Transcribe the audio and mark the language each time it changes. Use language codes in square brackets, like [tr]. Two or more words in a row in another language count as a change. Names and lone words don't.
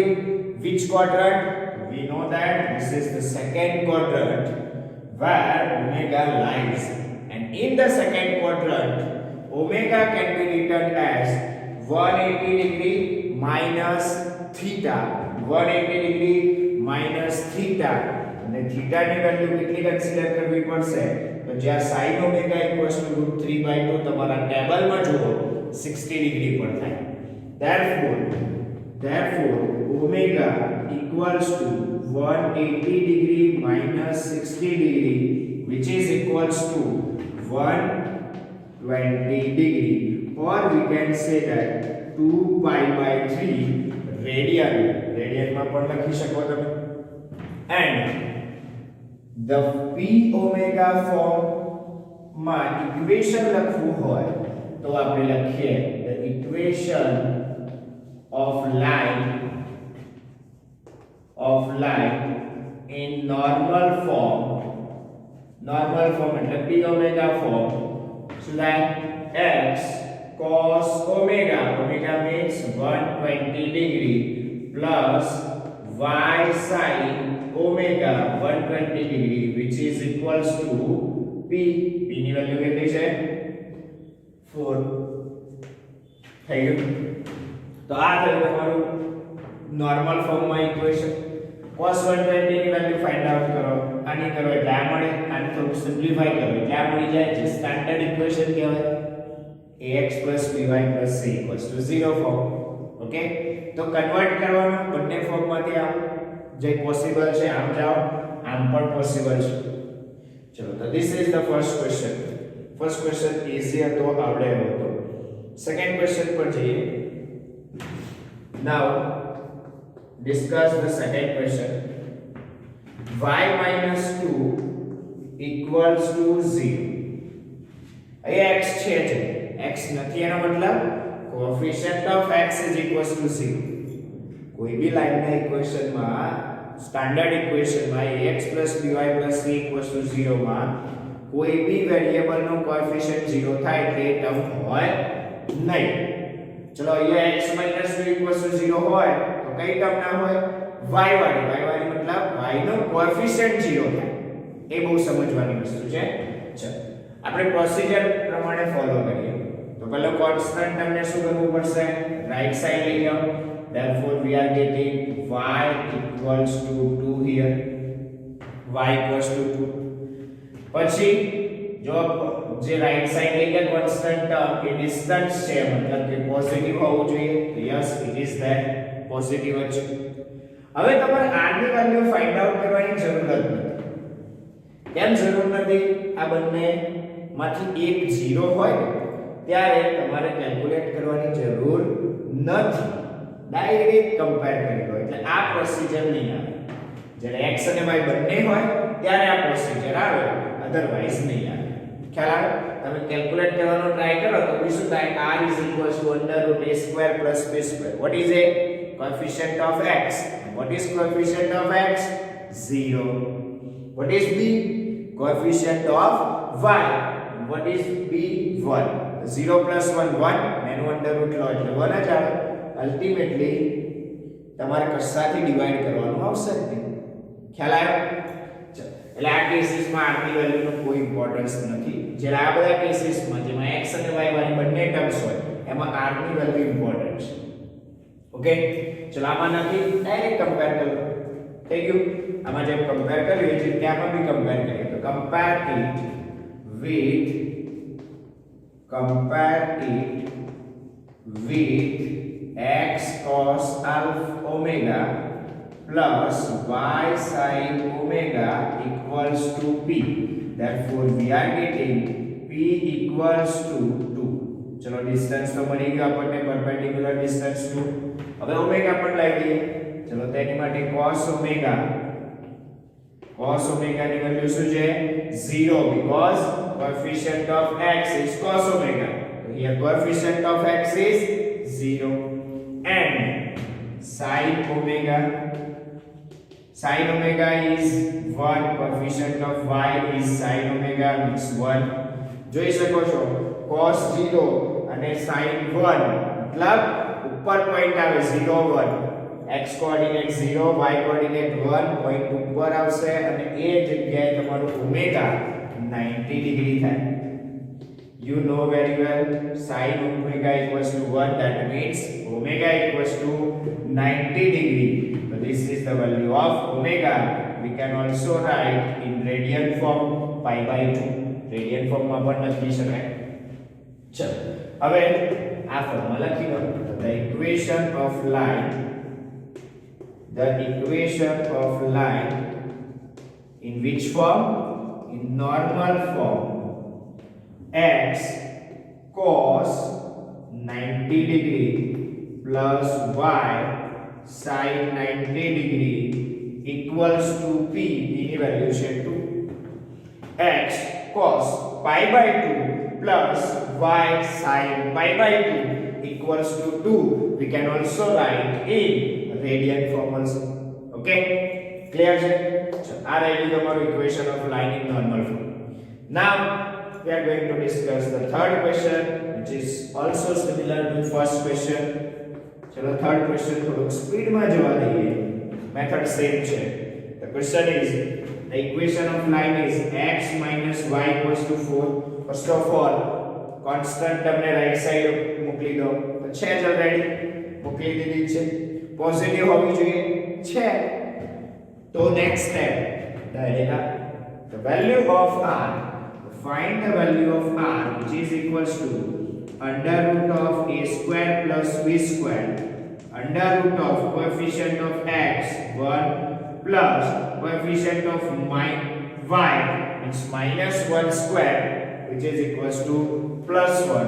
[en] Which quadrant? We know that this is the second quadrant where omega lies, and in the second quadrant omega can be written as 180 degree minus theta, 180 degree minus theta, [gu] અને થીટા ની વેલ્યુ કેટલી કન્સિડર કરવી પડશે? તો જ્યાં sin ઓમેગા √3/2 તમારા ટેબલમાં જુઓ 60 ડિગ્રી પર થાય. [en] therefore omega equals to 180 degree minus 60 degree, which is equals to 120 degree, or we can say that 2 pi by 3 radian [gu] માં પણ લખી શકો તમે. [en] and the p omega form [gu] માં ઇક્વેશન લખવું હોય તો આપણે લખીએ [en] the equation of line in normal form એટલે p omega form, so that x cos omega means 120 degree plus y sin omega 120 degree, which is equals to p [gu] ની વેલ્યુ કેટલી છે? 4 થઈ ગયું. તો આ થયું તમારું નોર્મલ ફોર્મમાં ઇક્વેશન. cos 120 ની વેલ્યુ [en] find out [gu] કરો, આની કરો એટલે આ મળે, આને થોડું સિમ્પ્લિફાઈ કરો એટલે આ મળી જાય, જે [en] standard equation [gu] કહેવાય ax + by + c = 0 ફોર્મ. ઓકે, તો કન્વર્ટ કરવાનું બંને ફોર્મમાંથી આમ જે પોસિબલ છે આમ જાઓ, આમ પણ પોસિબલ છે. ચલો, તો [en] this is the first question. first question [gu] ઈઝી હતો, આવડે એવો હતો. [en] second question [gu] પર જઈએ. [en] Now discuss the second question. y minus 2 equals to 0. [gu] અહીંયા x છે, x નથી એનો મતલબ [en] coefficient of x is equals to 0. [gu] કોઈ બી લાઈનના ઇક્વેશનમાં, સ્ટાન્ડર્ડ ઇક્વેશનમાં ax + by + c = 0 માં કોઈ બી વેરીએબલનો કોએફિશિયન્ટ 0 થાય એટલે એ ટર્મ હોય નહીં. ચલો, અહીંયા x - 2 = 0 હોય તો કઈ ટર્મ ના હોય? y વાળી મતલબ y નો કોએફિશિયન્ટ 0 થાય. એ બહુ સમજવાની વસ્તુ છે. ચલો, આપણે પ્રોસિજર પ્રમાણે ફોલો કરીએ. તો પહેલો કોન્સ્ટન્ટ તમને શું કરવું પડશે? રાઈટ સાઈડ લઈ જાઓ. [en] therefore we are getting y equals to 2 here. y equals to 2. [gu] પછી જો જે [en] right side [gu] લઈ ગયા કોન્સ્ટન્ટ ટર્મ એ ડિસ્ટન્સ છે, મતલબ કે પોઝિટિવ હોવું જોઈએ. [en] તો yes, it is that positive [gu] જ છે. હવે તમારે r ની વેલ્યુ [en] find out [gu] કરવાની જરૂર જ નથી. કેમ જરૂર નથી? આ બંને માંથી એક 0 હોય ત્યારે તમારે કેલ્ક્યુલેટ કરવાની જરૂર નથી. ડાયરેક્ટ કમ્પેર કરી લો એટલે આ પ્રોસિજર નહીં આવે. જ્યારે x અને y બંને હોય ત્યારે આ પ્રોસિજર આવે, અધરવાઇઝ નહીં આવે. ખ્યાલ આવે? તમે કેલ્ક્યુલેટ કરવાનો ટ્રાય કરો તો બી શું થાય? [en] r = √a² + b². what is a coefficient of x? what is coefficient of x? 0. what is b? coefficient of y. what is b? 1. 0 + 1 1, [gu] એનું અંડર રૂટ લો એટલે 1 જ આવે. અલ્ટિમેટલી તમારે કશાથી ડિવાઈડ કરવાનું આવશે નહીં. ખ્યાલ આવ્યો? એટલે આ કેસીસમાં r ની વેલ્યુનો કોઈ ઇમ્પોર્ટન્સ નથી. જ્યારે આ બધા કેસીસમાં જેમાં x અને y વાળી બંને ટર્મ્સ હોય એમાં r ની વેલ્યુ ઇમ્પોર્ટન્ટ છે. ઓકે, ચલો આમાં નથી, ડાયરેક્ટ કમ્પેર કરો. થઈ ગયું? આમાં જેમ કમ્પેર કર્યું છે ત્યાંમાં બી કમ્પેર કરીએ. તો કમ્પેર [en] it with x cos omega plus y sin omega equals to p. therefore we are getting p equals to 2. [gu] ચલો, ડિસ્ટન્સ તો મળી ગયો આપણને, પરપેન્ડિક્યુલર ડિસ્ટન્સ 2. હવે ઓમેગા પણ લઈ લઈએ. ચલો, તેની માટે cos omega ની વેલ્યુ શું છે? [en] 0, because coefficient of x is cos omega. so here coefficient of x is 0. and sin omega is 1. coefficient of y is sin omega, means 1. [gu] જોઈ શકો છો cos 0 અને sin 1 મતલબ ઉપર પોઈન્ટ આવે 0 1. x કોઓર્ડિનેટ 0, y કોઓર્ડિનેટ 1, પોઈન્ટ ઉપર આવશે અને એ જગ્યાએ તમારું ઓમેગા 90 ડિગ્રી થાય. [en] you know very well sin omega equals to 1, that means omega equals to 90 degree. So this is the value of omega. We can also write in radian form pi by 2. Radian form [gu] માં પણ લખી શકાય. ચલો હવે આ ફોર્મમાં લખી દો. [en] The equation of line in which form? In normal form. X cos 90 degree plus y sin 90 degree equals to p. P ની વેલ્યુ છે 2. X cos pi by 2 plus y sin pi by 2 equals to 2. We can also write in radian form also. Okay, clear છે? So [gu] આ રહી તમારું [en] equation of line in normal form. Now we are going to discuss the third question, which is also similar to first question. [gu] चलो [en] third question [gu] થોડું સ્પીડ માં જવા દઈએ. [en] Method same છે. The question is, the equation of line is x minus y equals to 4. [gu] First of all, constant તમને [en] right side [gu] મોકલી દો. તો છે જ already મોકલી દીધી છે. પોઝિટિવ હોવી જોઈએ છે. [en] તો next step, the value of r. Find the value of r, which is equals to under root of a square plus b square under root of coefficient of x 1 plus coefficient of y means minus 1 square, which is equals to plus 1.